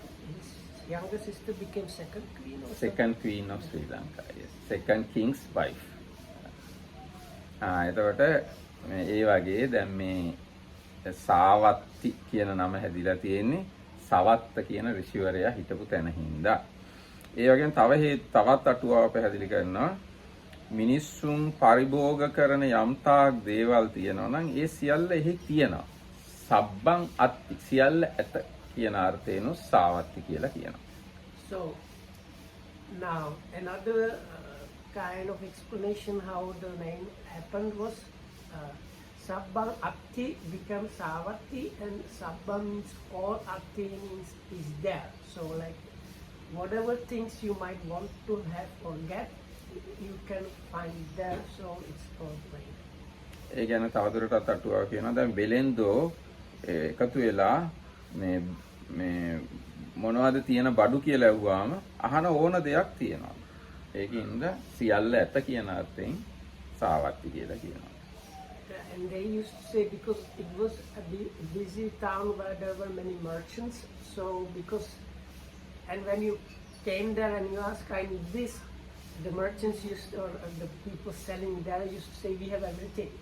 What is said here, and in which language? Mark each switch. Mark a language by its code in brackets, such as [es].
[en] His younger sister became second queen. Second queen of Sri Lanka. Yes, second king's wife. [si] එතකොට ඒ වගේ දැන් මේ සාවත්ති කියන නම හැදිලා තියෙන්නේ සවත්ත කියන ඍෂිවරයා හිටපු තැන හින්දා. ඒ වගේම තවත් අටුවාව පැහැදිලි කරනවා මිනිස්සුන් පරිභෝග කරන යම්තාක් දේවල් තියෙනවා නම් ඒ සියල්ල එහි තියෙනවා. සබ්බං අත්ති සියල්ල ඇත කියන අර්ථයෙන් සාවත්ති කියලා කියනවා. [en] So now another kind of explanation how the name happened was Sabbam Atti becomes Savatti, and Sabbam means all Atti means is there. So like whatever things you might want to have or get, you can find there. So it's called like. [si] ඒ ගැන තවදුරටත් අටුවාව කියනවා. දැන් බෙලෙන්දෝ එකතු වෙලා මේ මොනවද තියෙන බඩු කියලා ඇහුවාම අහන ඕන දෙයක් තියෙනවා. ඒකින්ද සියල්ල ඇත කියන අර්ථයෙන් සාවත්ති කියලා කියනවා. [en] And they used to say because it was a busy town where there were many merchants. So because, and when you came there and you asked, I need this, the merchants used, or the people selling there used to say, we have everything.